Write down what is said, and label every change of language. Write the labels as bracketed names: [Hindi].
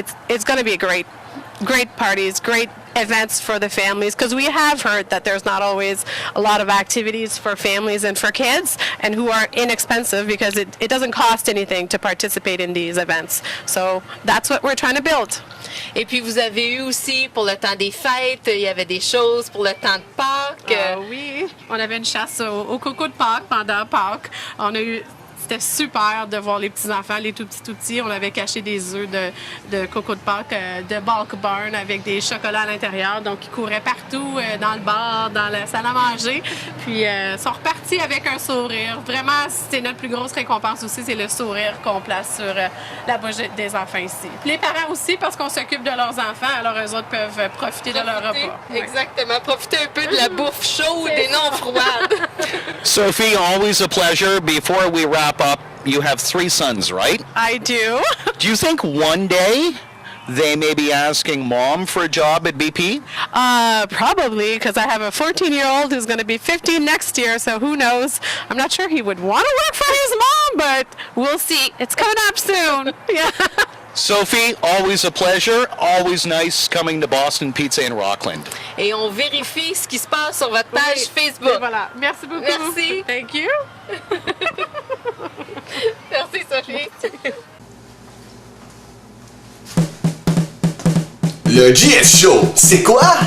[English] It's going to be great parties, great events for the families, because we have heard that there's not always a lot of activities for families and for kids, and who are inexpensive because it doesn't cost anything to participate in these events. So that's what we're trying to build. [French] Et puis vous avez eu aussi pour le temps des fêtes, il y avait des choses pour le temps de Pâques. Oui, on avait une chasse au coco de Pâques pendant Pâques. C'était super de voir les petits-enfants, les tout petits. On avait caché des œufs de coco de Pâques, de bulk barn avec des chocolats à l'intérieur. Donc, ils couraient partout, dans le bar, dans la salle à manger. Puis, ils sont repartis avec un sourire. Vraiment, c'est notre plus grosse récompense aussi, c'est le sourire qu'on place sur la bouche des enfants ici. Puis les parents aussi, parce qu'on s'occupe de leurs enfants, alors eux autres peuvent profiter de leur repas. Exactement, profiter un peu de la bouffe chaude et non froide. [English] Sophie, always a pleasure. Before we wrap up, you have 3 sons, right? I do. Do you think one day they may be asking mom for a job at BP? Probably, because I have a 14-year-old who's going to be 15 next year, so who knows? I'm not sure he would want to work for his mom, but we'll see. It's coming up soon. Yeah. Sophie, always a pleasure. Always nice coming to Boston Pizza in Rockland. [French] Et on vérifie ce qui se passe sur votre page Facebook. Et voilà. Merci beaucoup. Merci. [English] Thank you. [French] Merci, Sophie. Le GF Show, c'est quoi?